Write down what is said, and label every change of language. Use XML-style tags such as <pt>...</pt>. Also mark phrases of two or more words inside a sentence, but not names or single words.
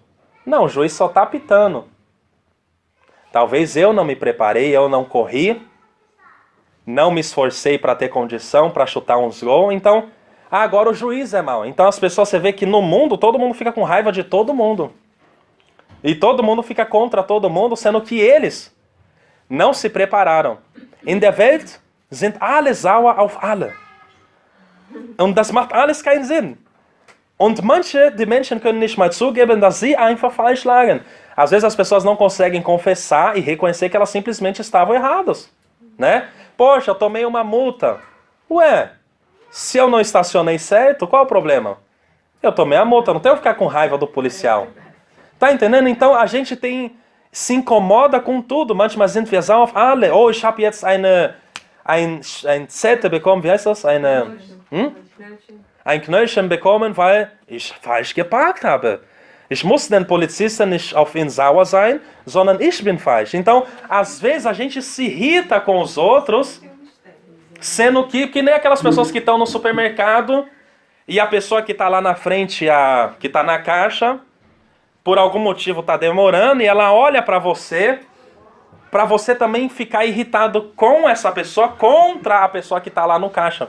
<pt>Não, o juiz só está apitando. Talvez eu não me preparei, eu não corri, não me esforcei para ter condição para chutar uns gols, então agora o juiz é mau. Então as pessoas, você vê que no mundo todo mundo fica com raiva de todo mundo. E todo mundo fica contra todo mundo, sendo que eles não se prepararam.</pt> <de>In der Welt sind alle sauer auf alle. Und das macht alles keinen Sinn. Und die Menschen können nicht mal zugeben, dass sie einfach falsch lagen.</de> <pt>Às vezes as pessoas não conseguem confessar e reconhecer que elas simplesmente estavam erradas, né? Poxa, eu tomei uma multa. Ué, se eu não estacionei certo, qual é o problema? Eu tomei a multa, não tenho que ficar com raiva do policial. Tá entendendo? Então a gente se incomoda com tudo.</pt> <de>Manchmal sind wir sauer auf alle. Oh, ich habe jetzt ein Zettel bekommen, wie heißt das? Ein Knöllchen bekommen, weil ich falsch geparkt habe. Ich muss den Polizisten nicht auf ihn sauer sein, sondern ich bin falsch.</de> <pt>Então, às vezes a gente se irrita com os outros, sendo que nem aquelas pessoas que estão no supermercado e a pessoa que está lá na frente, que está na caixa, por algum motivo está demorando e ela olha para você também ficar irritado com essa pessoa contra a pessoa que está lá no caixa.</pt>